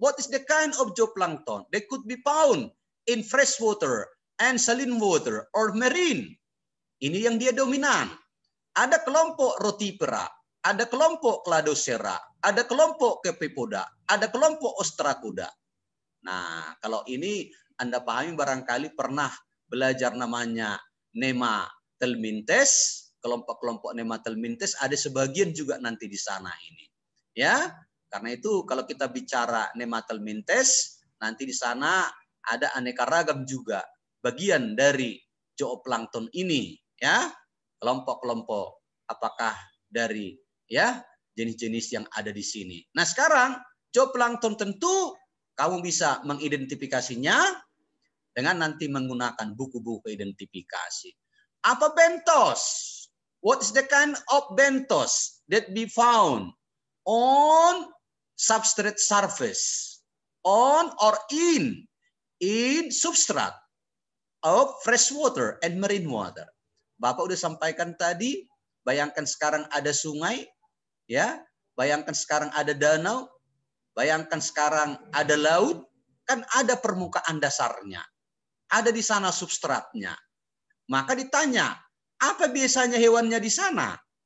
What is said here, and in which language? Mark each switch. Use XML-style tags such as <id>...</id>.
<en>What is the kind of zooplankton? They could be found in freshwater and saline water or marine.</en> <id>Ini yang dia dominan. Ada kelompok Rotipera, ada kelompok Cladocera, ada kelompok Cephalopoda, ada kelompok Ostracoda. Nah, kalau ini Anda pahami barangkali pernah belajar namanya Nematelmintes, kelompok-kelompok Nematelmintes ada sebagian juga nanti di sana ini. Ya, karena itu kalau kita bicara Nematelmintes, nanti di sana ada aneka ragam juga bagian dari zooplankton ini, ya. Kelompok-kelompok apakah dari ya jenis-jenis yang ada di sini. Nah, sekarang zooplankton tentu kamu bisa mengidentifikasinya dengan nanti menggunakan buku-buku identifikasi. Apa bentos?</id> <en>What is the kind of bentos that be found on substrate surface, on or in substrate of fresh water and marine water?</en> <id>Bapak udah sampaikan tadi, bayangkan sekarang ada sungai, ya, bayangkan sekarang ada danau, bayangkan sekarang ada laut, kan ada permukaan dasarnya. Ada di sana substratnya. Maka ditanya, apa biasanya hewannya di sana?</id>